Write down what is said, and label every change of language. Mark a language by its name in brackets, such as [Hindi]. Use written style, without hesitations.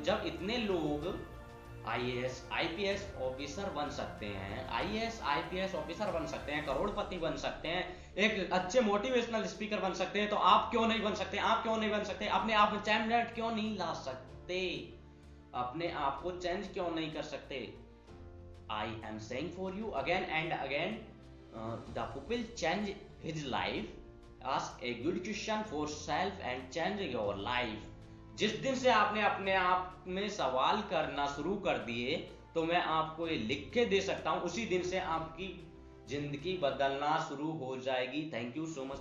[Hindi] जब इतने लोग IAS IPS ऑफिसर बन सकते हैं, IAS IPS ऑफिसर बन सकते हैं, करोड़पति बन सकते हैं, एक अच्छे मोटिवेशनल स्पीकर बन सकते हैं, तो आप क्यों नहीं बन सकते? आप क्यों नहीं बन सकते? अपने आप में चेंज क्यों नहीं ला सकते? अपने आप को चेंज क्यों नहीं कर सकते? [English] I am saying for you again and again, the people change his life. Ask a good question for self and change your life. [Hindi] जिस दिन से आपने अपने आप में सवाल करना शुरू कर दिए, तो मैं आपको ये लिख के दे सकता हूं, उसी दिन से आपकी जिंदगी बदलना शुरू हो जाएगी। [English] Thank you so much.